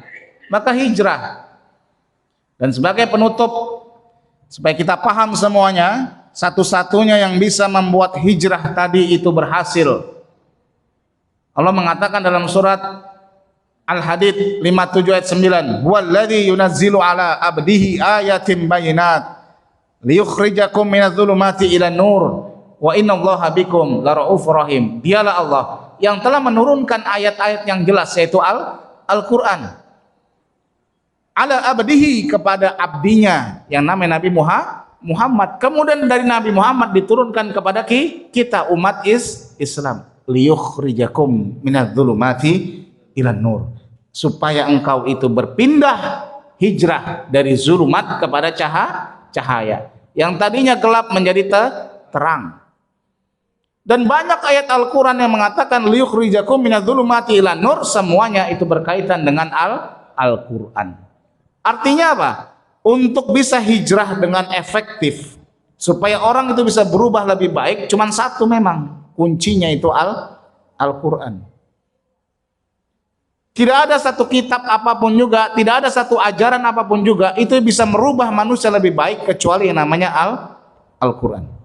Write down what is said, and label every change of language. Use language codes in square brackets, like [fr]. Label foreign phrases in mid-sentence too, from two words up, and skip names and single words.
[id] Maka hijrah. Dan sebagai penutup, supaya kita paham semuanya, satu-satunya yang bisa membuat hijrah tadi itu berhasil, Allah mengatakan dalam surat Al-Hadid 57 ayat 9, [ar] "هو الذي ينزل على عبده آيات بينات ليخرجكم من الظلمات إلى النور وإن الله بكم لرءوف رحيم." [id] Dialah Allah yang telah menurunkan ayat-ayat yang jelas, yaitu Al-Qur'an, [ar] على عبده, [id] kepada abdinya yang namanya Nabi Muhammad. Kemudian dari Nabi Muhammad diturunkan kepada kita umat Islam, [ar] ليخرجكم من الظلمات إلى النور, [id] supaya engkau itu berpindah hijrah dari zulumat kepada cahaya. Yang tadinya gelap menjadi terang. Dan banyak ayat Al-Quran yang mengatakan [ar] ليخرجكم من الظلمات إلى النور, [id] semuanya itu berkaitan dengan Al-Quran. Artinya apa? Untuk bisa hijrah dengan efektif, supaya orang itu bisa berubah lebih baik, cuman satu memang kuncinya, itu Al-Quran. Tidak ada satu kitab apapun juga, tidak ada satu ajaran apapun juga itu bisa merubah manusia lebih baik kecuali yang namanya Al-Quran.